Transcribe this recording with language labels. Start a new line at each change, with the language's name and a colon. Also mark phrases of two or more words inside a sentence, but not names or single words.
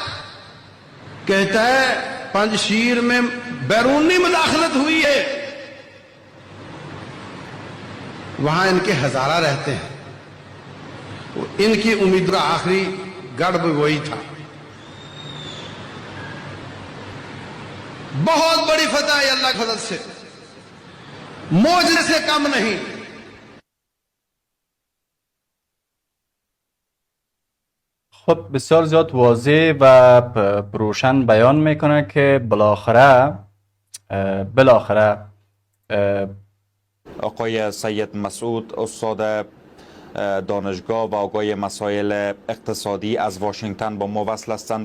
Hindi: कहता है पंजशीर में बैरूनी मुदाखलत हुई है, वहां इनके हजारा रहते हैं। इनकी उम्मीद का आखिरी गढ़ भी वही था। बहुत बड़ी फतह है अल्लाह की फजल से, मोजरे से कम नहीं।
Persian: خب بسیار زیاد واضح و روشن بیان میکنه که بالاخره آقای سید مسعود استاد دانشگاه و آقای مسائل اقتصادی از واشنگتن با ما وصل هستند.